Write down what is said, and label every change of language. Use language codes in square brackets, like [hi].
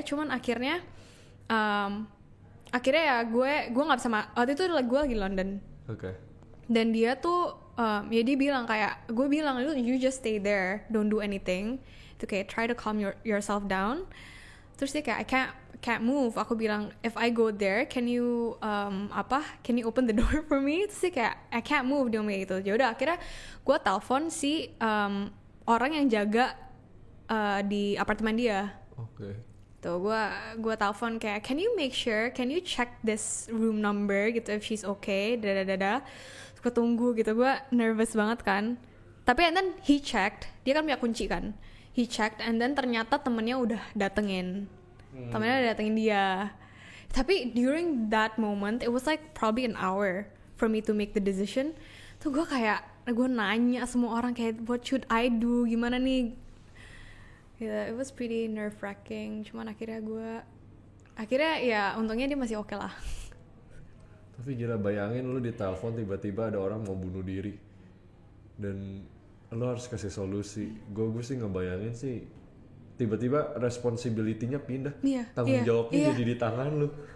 [id] Cuman akhirnya ya gue nggak bisa, waktu itu lagi gue lagi London. Dan dia tuh ya dia bilang kayak, gue bilang [en] you just stay there, don't do anything. [id] Itu kayak [en] try to calm yourself down. [id] Terus dia kayak [en] I can't move. [id] Aku bilang [en] if I go there, can you open the door for me? [id] Terus dia kayak [en] I can't move, [id] dia ngomong gitu. Ya udah akhirnya gue telepon si orang yang jaga di apartemen dia. Tuh gue telepon kayak [en] can you check this room number [id] gitu [en] if she's okay, [id] Terus gue tunggu gitu, gue nervous banget kan. Tapi [en] and then he checked, [id] dia kan punya kunci kan. [en] He checked and then [id] ternyata temennya udah datengin. Temennya udah datengin dia. [en] Tapi during that moment it was like probably an hour for me to make the decision. [id] Tuh gue nanya semua orang kayak [en] what should I do, [id] gimana nih. [en] It was pretty nerve-wracking. [id] Cuman akhirnya ya untungnya dia masih oke lah. Tapi gila, bayangin lu ditelepon tiba-tiba ada orang mau bunuh diri dan lu harus kasih solusi. Gue sih ngebayangin sih tiba-tiba responsibility-nya pindah, tanggung jawabnya jadi di tangan lu.